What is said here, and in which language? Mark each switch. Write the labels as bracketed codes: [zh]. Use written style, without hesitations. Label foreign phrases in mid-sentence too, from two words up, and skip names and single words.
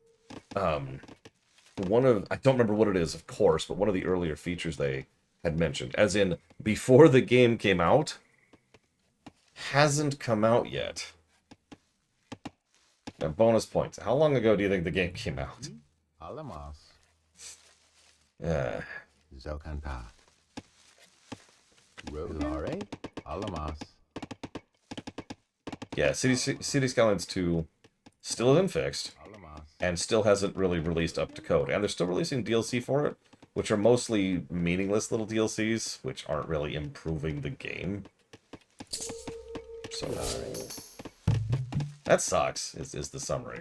[en] One of, I don't remember what it is, of course, but one of the earlier features they had mentioned, as in before the game came out, hasn't come out yet. Now, bonus points. How long ago do you think the game came out? Alamas. Yeah. Zokanta. Rolare. Alamas. Yeah, City Skylines 2 still isn't fixed, Alamas. and still hasn't really released up to code. And they're still releasing DLC for it, which are mostly meaningless little DLCs, which aren't really improving the game. So, that sucks, is the summary.